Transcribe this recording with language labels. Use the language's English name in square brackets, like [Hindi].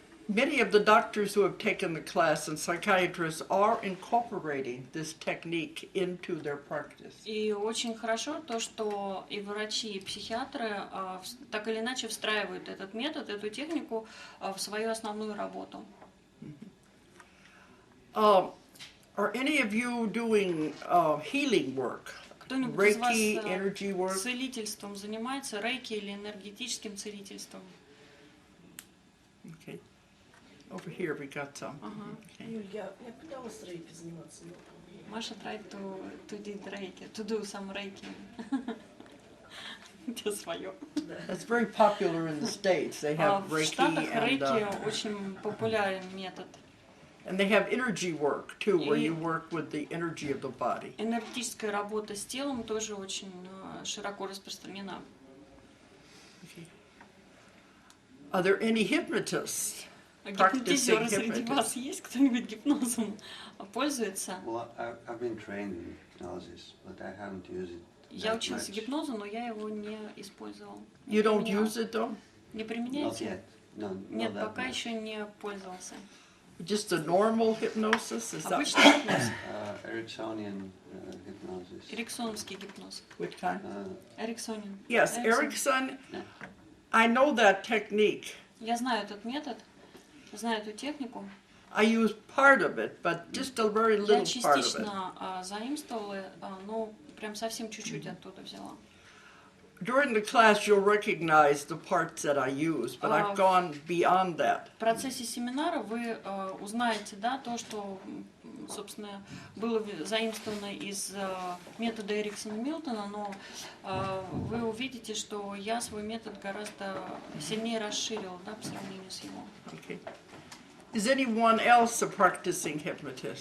[English] Many of the doctors who have taken the class and psychiatrists are incorporating this technique into their practice. [Russian] И очень хорошо то, что и врачи, и психиатры так или иначе встраивают этот метод, эту технику в свою основную работу. [English] Are any of you doing healing work? [Russian] Кто-нибудь из вас [English] Reiki, energy work? [Russian] целительством занимается, рейки или энергетическим целительством? [English] Okay. Over here we got some. Okay. [Russian] Юль, я пыталась рейки заниматься, но... [English] Маша tried to do some reiki. [Russian] Это свое. [English] That's very popular in the States. They have [Russian] В [English] Reiki [Russian] Штатах [English] and [Russian] рейки очень популярен метод. [English] they have energy work too, where you work with the energy of the body. [Russian] Энергетическая работа с телом тоже очень широко распространена. [English] Okay. Are there any hypnotists? [Russian] Гипнотизеры среди вас есть? Кто-нибудь гипнозом пользуется? [English] Well, I've been trained in hypnosis, but I haven't used it. [Russian] Я учился гипнозу, но я его не использовал. [English] You don't use it though? [Russian] Не [English] Not [Russian] применяете? [English] yet. No, [Russian] Нет, [English] not that [Russian] пока [English] much. [Russian] еще не пользовался. [English] Just a normal hypnosis? Is that [Russian] Обычный гипноз. [English] Ericksonian hypnosis. [Russian] Эриксоновский гипноз. [English] which kind? [Russian] Эриксонин. [English] Yes, Erickson. I know that technique. [Russian] Я знаю этот метод, знаю эту технику. [English] I use part of it, but just a very [Russian] Я [English] little part of it. [Russian] частично заимствовала, но прям совсем чуть-чуть оттуда взяла. [English] During the class, you'll recognize the parts that I use, but I've gone beyond that. [Russian] В процессе семинара вы узнаете, да, то, что, собственно, было заимствовано из метода Эриксона Милтона, но вы увидите, что я свой метод гораздо сильнее расширила, да, по сравнению с его. [English] Okay. Is anyone else a practicing hypnotist?